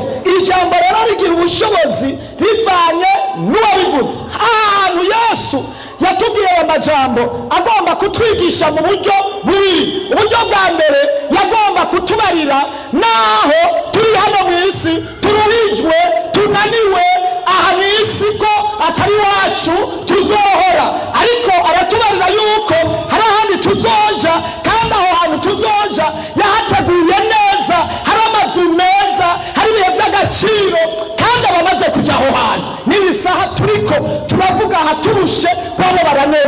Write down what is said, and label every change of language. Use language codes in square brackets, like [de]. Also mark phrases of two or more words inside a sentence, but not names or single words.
[rn] Ijambo rero rigira ubushobozi rivanye n'uwabivuze. Ahantu Yesu yatubwiye amajambo agomba kutwigisha mu buryo bubiri. Uburyo bwa mbere yagomba kutubarira naho turi hano mu isi turuhijwe, tunaniwe, aha mu isi ko atari wacu tuzohora, ariko aratubarira yuko hari ahandi tuzoja, kandi aho hantu tuzoja yahateguye neza, hari amazu meza, hari ibihe by'agaciro, kandi abamaze kujya aho hantu n'iyi saha turiko turavuga aha turushe babo baranezerewe.